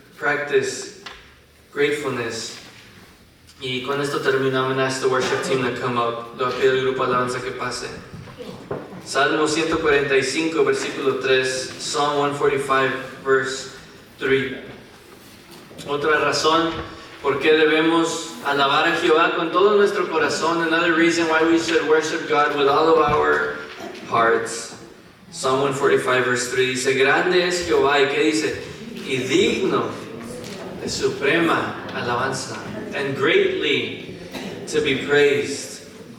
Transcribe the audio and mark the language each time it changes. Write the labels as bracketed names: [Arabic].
[English] Practice gratefulness. [Spanish] Y con esto termino. [English] I'm going to ask the worship team to come up. [Spanish] Lo pido al grupo alabanza que pase. Salmo 145, versículo 3. [English] Psalm 145, verse 3. [Spanish] Otra razón por qué debemos alabar a Jehová con todo nuestro corazón. [English] Another reason why we should worship God with all of our hearts. Psalm 145, verse 3 [Spanish] dice, grande es Jehová. ¿Y qué dice? Y digno de suprema alabanza. [English] And greatly to be praised.